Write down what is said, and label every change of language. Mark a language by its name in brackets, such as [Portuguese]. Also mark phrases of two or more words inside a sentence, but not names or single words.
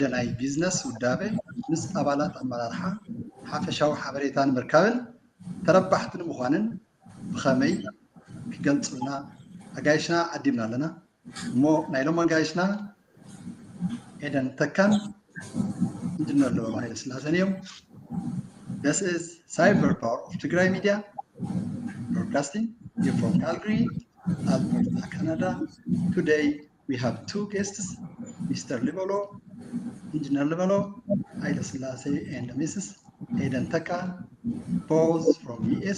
[Tigrinya] ናይ ቢዝነስ ውዳበ ምስ ኣባላት ኣመራርሓ ሓፈሻዊ ሓበሬታ ንምርካብን ተረባሕቲ ንምዃንን ብኸመይ ክገልፁልና ኣጋይሽና ዓዲምና ኣለና እሞ ናይ ሎም ኣጋይሽና ኤደን ተካን ኢንጂነር ልበሎ ሃይለስላሴን እዮም [English] This is Cyber Power of Tigray Media, broadcasting here from Calgary, Alberta, Canada. Today we have two guests, Mr. Lebelo, Engineer Lebelo, haileselase, and Mrs.eden teka, both from US.